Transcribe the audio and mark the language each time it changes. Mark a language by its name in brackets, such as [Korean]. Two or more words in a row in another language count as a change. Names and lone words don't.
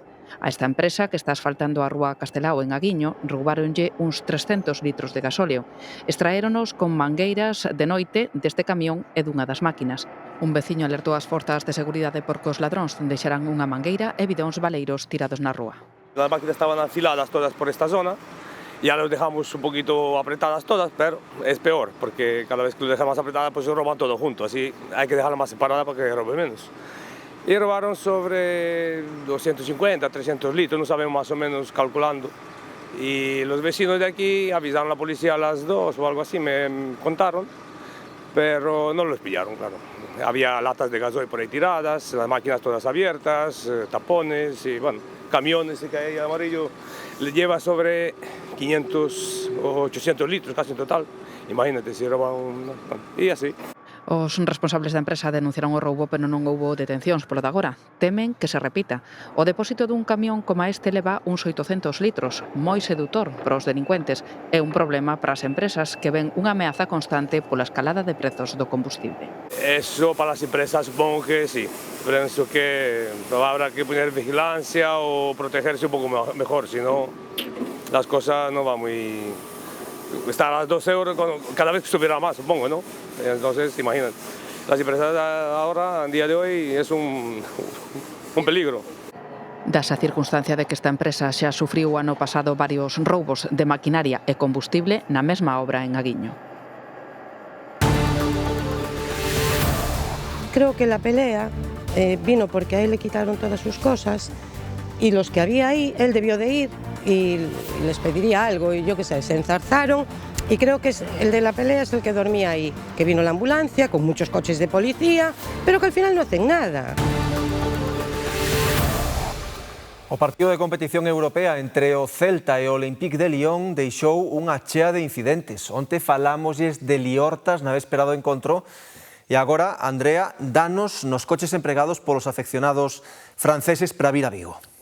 [Galician] A esta empresa, que está asfaltando a rúa Castelao en Aguiño, roubáronlle uns 300 litros de gasóleo. Extraéronos con mangueiras de noite deste camión e dunha das máquinas. Un veciño alertou as forzas de seguridade porque os ladróns deixaran unha mangueira e bidóns baleiros tirados na rúa. [Spanish] Las máquinas estaban afiladas todas por esta zona. Ya las dejamos un poquito apretadas todas, pero es peor, porque cada vez que lo dejamos apretada, pues se roban todo junto, así hay que dejarla más separada para que robe menos. Y robaron sobre 250, 300 litros, no sabemos más o menos calculando. Y los vecinos de aquí avisaron a la policía a las 2 o algo así, me contaron, pero no los pillaron, claro. Había latas de gasoil por ahí tiradas, las máquinas todas abiertas, tapones y bueno, camiones que hay amarillo. Le lleva sobre 500 o 800 litros casi en total. Imagínate si roban y así. [Galician] Os responsables da empresa denunciaron o roubo, pero non houbo detencións polo de agora. Temen que se repita. O depósito dun camión como este leva uns 800 litros, moi sedutor para os delincuentes. É un problema para as empresas que ven unha ameaza constante pola escalada de prezos do combustible. [Spanish] Eso para las empresas supongo que sí. Pienso que habrá que poner vigilancia o protegerse un poco mejor, si no las cosas no van muy... Está a las 2 euros cada vez que subirá más, supongo, ¿no? Entonces, imagínate, las empresas ahora, en día de hoy, es un peligro. [Galician] Das a circunstancia de que esta empresa xa sufriu o ano pasado varios roubos de maquinaria e combustible na mesma obra en Aguiño. [Spanish] Creo que la pelea vino porque a él le quitaron todas sus cosas y los que había ahí, él debió de ir y les pediría algo y yo qué sé, se enzarzaron y creo que el de la pelea es el que dormía ahí, que vino la ambulancia con muchos coches de policía, pero que al final no hacen nada. [Galician] O partido de competición europea entre o Celta e o Olympique de Lyon deixou unha chea de incidentes. Onte falámosles de liortas na véspera do encontro e agora, Andrea, danos nos coches empregados polos afeccionados franceses para vir a Vigo.